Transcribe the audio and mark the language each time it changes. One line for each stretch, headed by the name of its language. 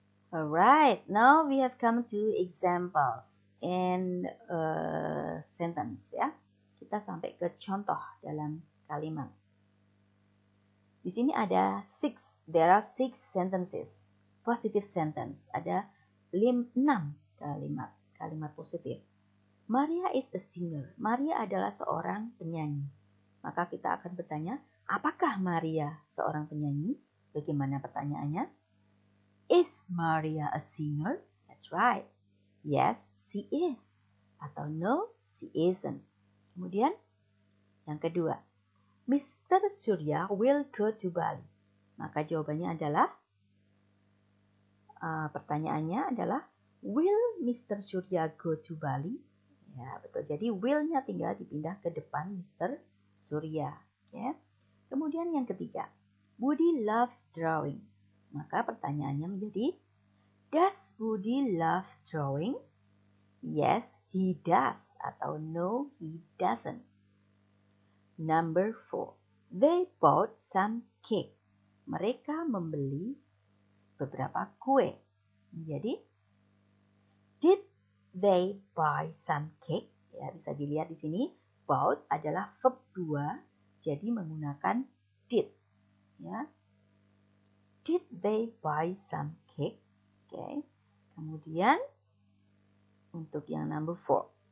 English: Alright, now we have come to examples in a sentence ya.
Indonesian: Kita sampai ke contoh dalam kalimat. Di sini ada
English: there are 6 sentences. Positive sentence.
Indonesian: Ada 6 kalimat positif.
English: Maria is a singer.
Indonesian: Maria adalah seorang penyanyi. Maka kita akan bertanya, apakah Maria seorang penyanyi? Bagaimana pertanyaannya?
English: Is Maria a singer? That's right. Yes, she is. Atau no, she isn't. Kemudian,
Indonesian: Yang kedua,
English: Mr. Surya will go to Bali.
Indonesian: Maka jawabannya adalah, pertanyaannya adalah,
English: will Mr.
Indonesian: Surya
English: go to Bali?
Indonesian: Ya, betul. Jadi will-nya tinggal dipindah ke depan Mr. Surya. Oke. Kemudian yang ketiga,
English: Budi loves drawing.
Indonesian: Maka pertanyaannya menjadi,
English: does Budi love drawing? Yes, he does. Atau no, he doesn't. Number 4, they bought some cake.
Indonesian: Mereka membeli beberapa kue. Jadi,
English: did they buy some cake?
Indonesian: Ya, bisa dilihat di sini, bought adalah verb 2, jadi menggunakan did.
English: Ya, did they buy some cake? Oke.
Indonesian: Kemudian untuk yang number 5.